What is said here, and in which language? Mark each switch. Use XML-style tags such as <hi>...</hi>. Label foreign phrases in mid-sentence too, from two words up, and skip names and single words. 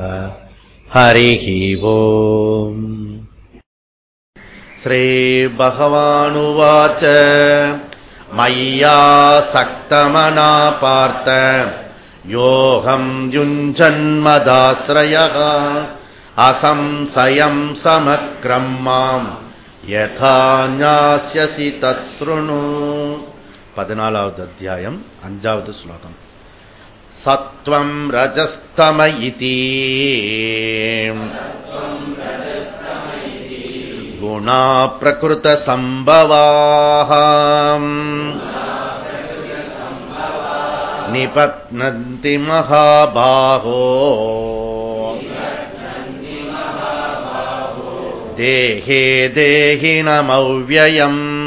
<sa>हरिः ॐ. श्रीभगवानुवाच मय्यासक्तमना पार्थ योऽहम् युञ्जन्मदाश्रयः असंशयम् समग्रम् माम् यथा ज्ञास्यसि तच्छृणु.</sa> <ta>14வது அத்தியாயம் 5வது ஸ்லோகம்.</ta> <sa>सत्त्वं रजस्तम इति गुणाः प्रकृति सम्भवाः निबध्नन्ति महाबाहो देहे देहिनमव्ययम्.</sa>